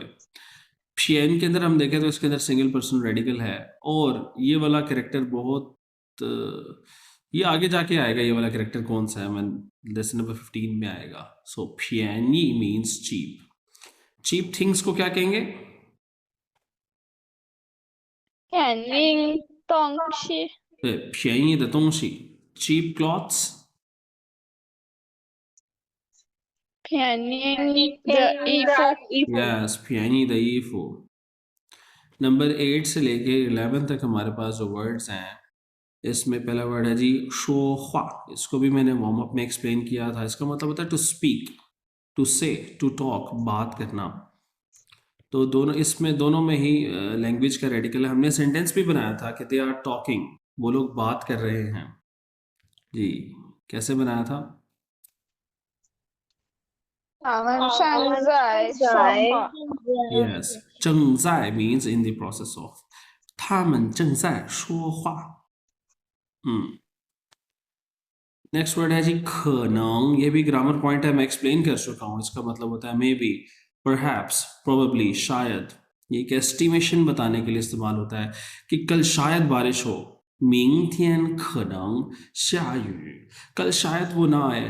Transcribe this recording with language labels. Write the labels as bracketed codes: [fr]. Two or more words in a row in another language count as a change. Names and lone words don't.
[hi] प्यान के अंदर हम देखें तो इसके अंदर [en] single person radical [hi] है, और ये वाला कैरेक्टर बहुत ये आगे जाके आएगा। ये वाला कैरेक्टर कौन सा है, मैं लेसन नंबर 15 में आएगा। [en] so प्यानी means cheap। cheap things [hi] को क्या कहेंगे? [zh] 便宜东西，对，便宜的东西。 [en] cheap clothes， [zh] 便宜的衣服， [hi] yes，便宜的衣服。नंबर 8 से लेके 11 तक हमारे पास जो वर्ड्स हैं, इसमें पहला वर्ड है जी शोख्वा। इसको भी मैंने [en] warm up [hi] में एक्सप्लेन किया था। इसका मतलब होता है [en] to speak, to say, to talk, [hi] बात करना। तो दोनों, इसमें दोनों में ही लैंग्वेज का रेडिकल है। हमने सेंटेंस भी बनाया था कि [en] they are talking, [hi] वो लोग बात कर रहे हैं। जी कैसे बनाया था? [zh] 他们正在说话。 [en] Yes， 正在 means in the process of， [zh] 他们正在说话。 [en] next word [hi] है जी खनंग। ये भी [en] grammar point [hi] है, मैं एक्सप्लेन कर चुका हूँ। इसका मतलब होता है [en] maybe, perhaps, probably, [hi] शायद। ये एक एस्टिमेशन बताने के लिए इस्तेमाल होता है कि कल शायद बारिश हो। [zh] मिंग थियन खनंग शायु, [hi] कल शायद वो ना आए।